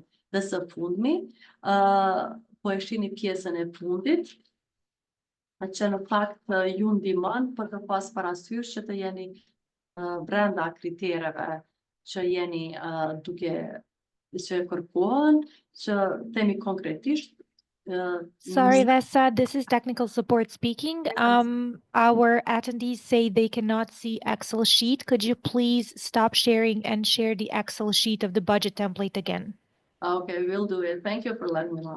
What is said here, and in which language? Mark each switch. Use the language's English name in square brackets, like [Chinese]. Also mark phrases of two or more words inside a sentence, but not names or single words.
[Albanian] Dhe së fundmi, po e shihni pjesën e fundit, që në fakt ju ndihmon për të pas parasysh që të jeni brenda kritereve që jeni duke që kërkohen, që themi konkretisht. [English] Sorry, Vesa, this is technical support speaking. Our attendees say they cannot see Excel sheet. Could you please stop sharing and share the Excel sheet of the budget template again? Okay, we'll do it. Thank you for letting me know.